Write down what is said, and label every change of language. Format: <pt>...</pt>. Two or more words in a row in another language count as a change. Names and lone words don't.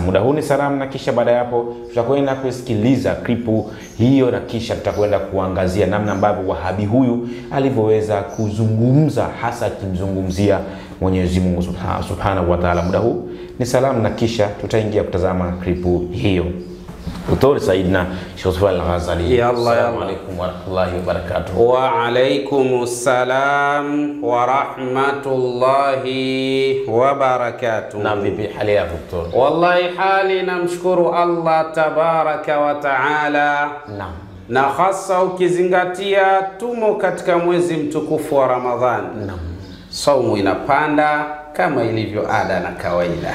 <sw>Muda huu ni salamu, na kisha baada ya hapo tutakwenda kusikiliza klipu hiyo, na kisha tutakwenda kuangazia namna ambavyo Wahabi huyu alivyoweza kuzungumza, hasa akimzungumzia Mwenyezi Mungu</sw> <ar>سبحانه وتعالى.</ar> <sw>Muda huu ni salamu, na kisha tutaingia kutazama klipu hiyo. Dr. Said na Sheikh Al-Ghazali.</sw> <ar>السلام عليكم ورحمة الله وبركاته. وعليكم السلام ورحمة الله وبركاته.</ar> <sw>Na vipi hali ya Dr.? Wallahi hali namshukuru Allah</sw> <ar>تبارك وتعالى.</ar> <sw>Naam. Na hasa ukizingatia tumo katika mwezi mtukufu wa Ramadhani. Naam. Saumu inapanda kama ilivyo ada na kawaida.</sw>